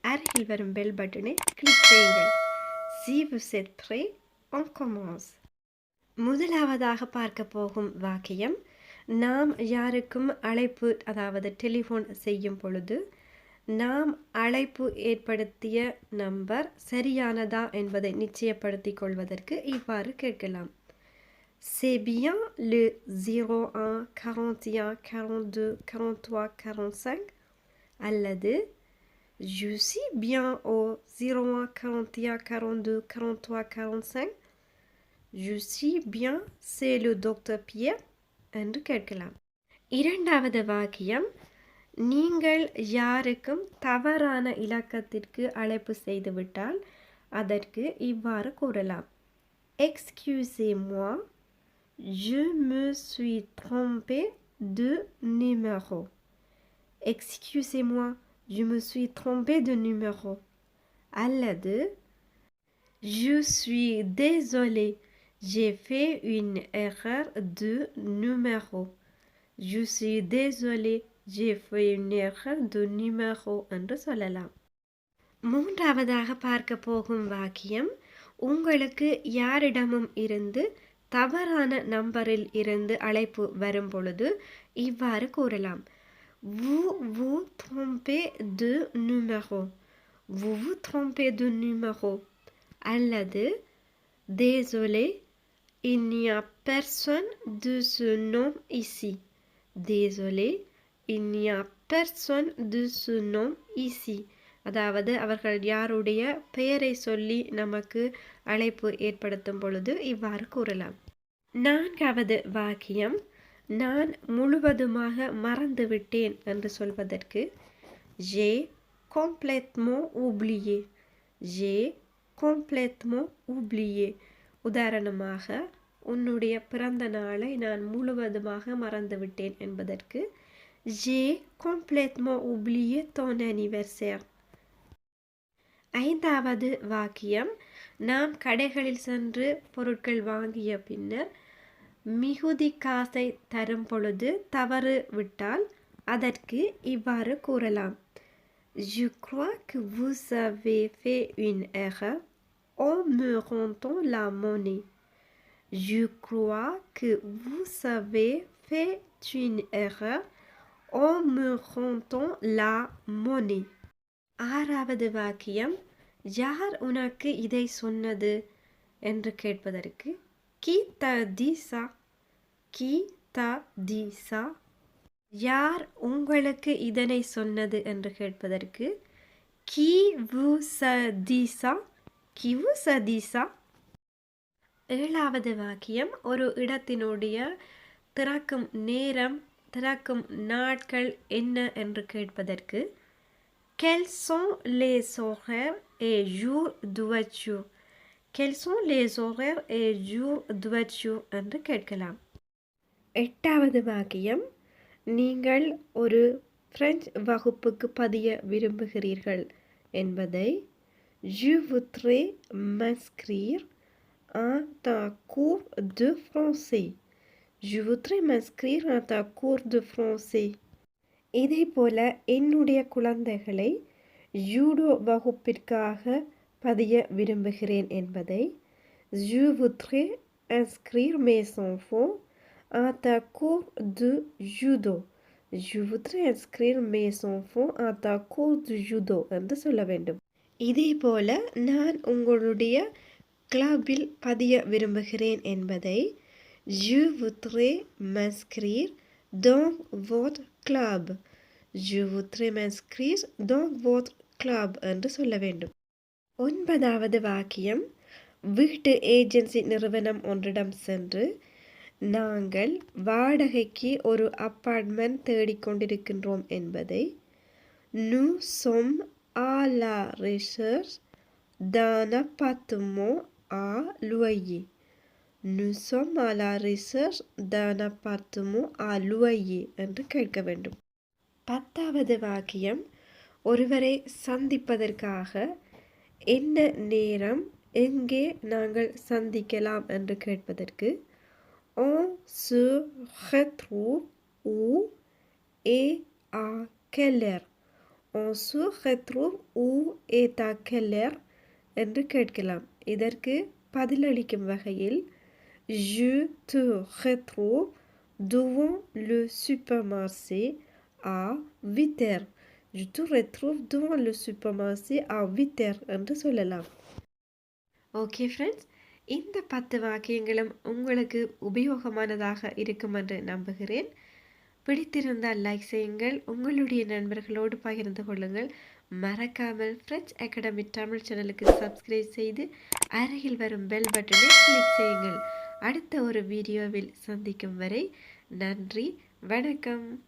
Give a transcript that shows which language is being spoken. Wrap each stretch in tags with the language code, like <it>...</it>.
<ta>அருகில் வரும் பெல் பட்டனை கிளிக் செய்யுங்கள்.</ta> <fr>Si vous êtes prêts, on commence.</fr> <ta>முதலாவதாக பார்க்க போகும் வாக்கியம், நாம் யாருக்கும் அழைப்பு அதாவது டெலிஃபோன் செய்யும் பொழுது நாம் அழைப்பு ஏற்படுத்திய நம்பர் சரியானதா என்பதை நிச்சயப்படுத்திக் கொள்வதற்கு இவ்வாறு கேட்கலாம்.</ta> <fr>C'est bien le 01 41 42 43 45</fr> <ta>அல்லது</ta> <fr>je suis bien au 01 41 42 43 45 je suis bien c'est le docteur Pierre</fr> <ta>என்று கேட்கலாம். இரண்டாவது வாக்கியம், நீங்கள் யாருக்கும் தவறான இலக்கத்திற்கு அழைப்பு செய்துவிட்டால் அதற்கு இவ்வாறு கூறலாம்.</ta> <fr>Excusez-moi, je me suis trompé de numéro. Excusez-moi, je me suis trompé de numéro.</fr> <ta>அல்லது</ta> <fr>je suis désolé, j'ai fait une erreur de numéro. Je suis désolé, j'ai fait une erreur de numéro</fr> <ta>என்று சொல்லலாம். மூன்றாவதாக பார்க்க போகும் வாக்கியம், உங்களுக்கு யாரிடமும் இருந்து தவறான நம்பரில் இருந்து அழைப்பு வரும் பொழுது இவ்வாறு கூறலாம்.</ta> <fr>Vous vous trompez de numéro. Vous vous trompez de numéro.</fr> <ta>அல்லது</ta> <fr>désolé, il n'y a personne de ce nom ici. Désolé, il n'y a personne de ce nom ici.</fr> <ta>அதாவது அவர்கள் யாருடைய பெயரை சொல்லி நமக்கு அழைப்பு ஏற்படுத்தும் பொழுது இவ்வாறு கூறலாம். நான்காவது வாக்கியம், நான் முழுவதுமாக மறந்துவிட்டேன் என்று சொல்வதற்கு</ta> <fr>j'ai complètement oublié. J'ai complètement oublié.</fr> <ta>உதாரணமாக, உன்னுடைய பிறந்த நாளை நான் முழுவதுமாக மறந்துவிட்டேன் என்பதற்கு</ta> <fr>j'ai complètement oublié ton anniversaire.</fr> <ta>ஐந்தாவது வாக்கியம், நாம் கடைகளில் சென்று பொருட்கள் வாங்கிய பின்னர் மிகுதி காசை தரும் பொழுது தவறு விட்டால் அதற்கு இவ்வாறு கூறலாம்.</ta> <fr>Je crois que vous avez fait une erreur en me rendant la monnaie. Je crois que vous avez fait une erreur en me rendant la monnaie.</fr> <ta>ஆறாவது வாக்கியம், யார் உனக்கு இதை சொன்னது என்று கேட்பதற்கு</ta> <fr>qui t'a dit ça? Qui t'a dit ça?</fr> <ta>யார் உங்களுக்கு இதனை சொன்னது என்று கேட்பதற்கு</ta> <fr>qui vous a dit ça? Qui vous a dit ça?</fr> <ta>ஏழாவது வாக்கியம், ஒரு இடத்தினுடைய திறக்கும் நேரம் திறக்கும் நாட்கள் என்ன என்று கேட்பதற்கு</ta> <fr>Quels sont les horaires et jours d'ouverture? Quels sont les horaires et jours d'ouverture</fr> <ta>என்று கேட்கலாம். எட்டாவது வாக்கியம், நீங்கள் ஒரு பிரெஞ்சு வகுப்புக்கு பதிய விரும்புகிறீர்கள் என்பதை</ta> <fr>Je voudrais m'inscrire à ta cours de français. Je voudrais m'inscrire à ta cours de français.</fr> <ta>இதே போல என்னுடைய குழந்தைகளை ஜூடோ வகுப்பிற்காக பதிய விரும்புகிறேன் என்பதை</ta> <fr>Je voudrais inscrire mes enfants à ta cours de judo. Je voudrais inscrire mes enfants à ta cours de judo</fr> <ta>என்று சொல்ல வேண்டும். இதே போல நான் உங்களுடைய கிளப்பில் பதிய விரும்புகிறேன் என்பதை</ta> <fr>Je voudrais m'inscrire dans votre club. Je voudrais m'inscrire dans votre club</fr> <ta>என்று சொல்ல வேண்டும். ஒன்பதாவது வாக்கியம், வீட்டு ஏஜென்சி நிறுவனம் ஒன்றிடம் சென்று நாங்கள் வாடகைக்கு ஒரு அப்பார்ட்மெண்ட் தேடிக்கொண்டிருக்கின்றோம் என்பதை</ta> <fr>Nous sommes à la recherche d'un appartement à loyer. Nous sommes à la recherche d'un appartement à loyer</fr> <ta>என்று கேட்க வேண்டும். 10வது வாக்கியம் ஒருவரை சந்திப்பதற்காக என்ன நேரம் எங்கே நாங்கள் சந்திக்கலாம் என்று கேட்பதற்கு</ta> <fr>on se retrouve où et à quelle heure. On se retrouve où et à quelle heure</fr> <ta>என்று கேட்கலாம். இதற்கு பதிலளிக்கும் வகையில்</ta> <fr>je te retrouve devant le supermarché à 8 heures. Je te retrouve devant le supermarché à 8 heures</fr> <ta>என்று சொல்லலாம். ஓகே ஃப்ரெண்ட்ஸ், இந்த 10 வாக்கியங்களும் உங்களுக்கு உபயோகமானதாக இருக்கும் என்று நம்புகிறேன். பிடித்திருந்தால் லைக் செய்யுங்கள், உங்களுடைய நண்பர்களோடு பகிர்ந்து கொள்ளுங்கள். மறக்காமல் ஃப்ரெஞ்ச் அகாடமி தமிழ் சேனலுக்கு சப்ஸ்கிரைப் செய்து அருகில் வரும் பெல் பட்டனை கிளிக் செய்யுங்கள். அடுத்த ஒரு வீடியோவில் சந்திக்கும் வரை நன்றி, வணக்கம்.</ta>